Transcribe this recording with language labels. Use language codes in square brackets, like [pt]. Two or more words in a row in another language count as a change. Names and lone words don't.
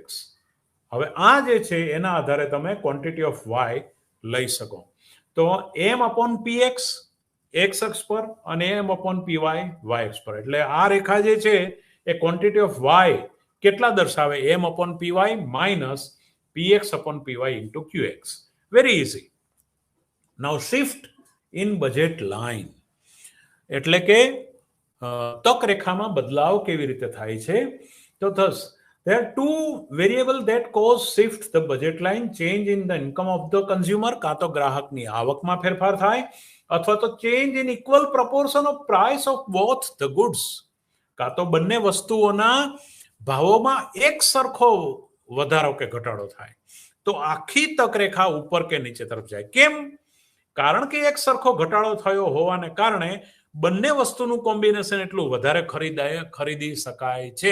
[gu] હવે આ જે છે એના આધારે તમે [en] quantity of Y [gu] લઈ શકો. તો m અપોન px એક્સ અક્ષ પર અને m અપોન py વાય અક્ષ પર. એટલે આ રેખા જે છે એ [en] quantity of Y [gu] કેટલા દર્શાવે? [en] m upon py minus px upon py into qx. Very easy. Now shift in budget line. [gu] એટલે કે તક રેખામાં બદલાવ કેવી રીતે થાય છે? [en] તો thus there are two variables that cause shift the budget line: change in the income of the consumer, [gu] કાં તો ગ્રાહકની આવકમાં ફેરફાર થાય, અથવા તો [en] change in equal proportion of price of both the goods, [gu] કાં તો બંને વસ્તુઓના ભાવોમાં એક સરખો વધારો કે ઘટાડો થાય. તો આખી તક રેખા ઉપર કે નીચે તરફ જાય. કેમ? કારણ કે એક સરખો ઘટાડો થયો હોવાને કારણે બંને વસ્તુનું કોમ્બિનેશન એટલું વધારે ખરીદી શકાય છે.